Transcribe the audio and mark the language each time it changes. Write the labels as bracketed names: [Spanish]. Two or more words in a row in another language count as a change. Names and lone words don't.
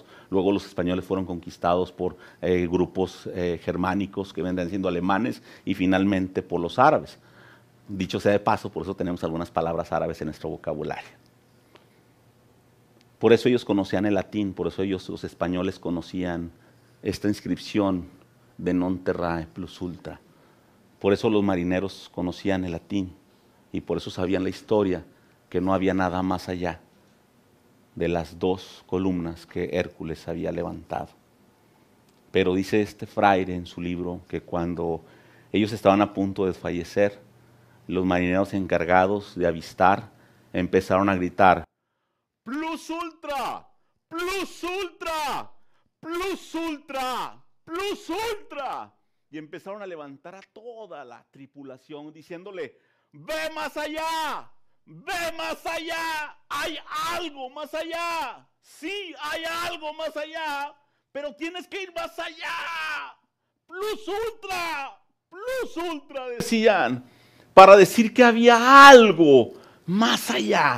[Spanish] Luego los españoles fueron conquistados por grupos germánicos que vendrían siendo alemanes y finalmente por los árabes. Dicho sea de paso, por eso tenemos algunas palabras árabes en nuestro vocabulario. Por eso ellos conocían el latín, por eso los españoles conocían esta inscripción de [Latin] non terrae plus ultra. [Spanish] Por eso los marineros conocían el latín y por eso sabían la historia, que no había nada más allá de las dos columnas que Hércules había levantado. Pero dice este fraile en su libro que cuando ellos estaban a punto de desfallecer, los marineros encargados de avistar empezaron a gritar: [Latin] ¡Plus ultra! ¡Plus ultra! ¡Plus ultra! ¡Plus ultra! [Spanish] Y empezaron a levantar a toda la tripulación diciéndole: ¡ve más allá! ve más allá, hay algo más allá. Sí, hay algo más allá, pero tienes que ir más allá. [Latin] Plus ultra, [Spanish] decían, para decir que había algo más allá.